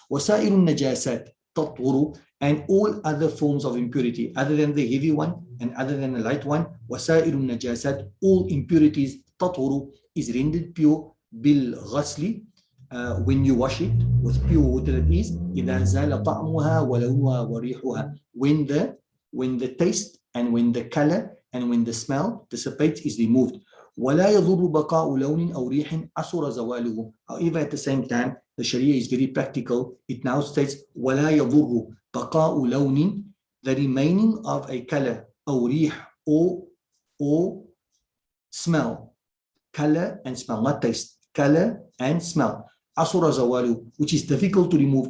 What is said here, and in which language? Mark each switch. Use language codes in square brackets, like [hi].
[ar] وَسَائِرُ النَّجَاسَاتِ تَطْهُرُ, [en] and all other forms of impurity, other than the heavy one and other than the light one, [ar] وَسَائِرُ النَّجَاسَاتِ, [en] all impurities, تطهر, is rendered pure بالغسل, when you wash it with pure water, that is [ar] إذا زال طعمها ولونها وريحها, [en] when the taste and when the color and when the smell dissipates, is removed. [ar] ولا يضر بقاء لون أو ريح أسر زواله. [en] However, at the same time, the Sharia is very practical. It now states [ar] ولا يضر بقاء لون, [en] the remaining of a color, [ar] أو ريح, [en] or smell. Color and smell, not taste. Color and smell. [ar] Asura zawalu, [en] which is difficult to remove.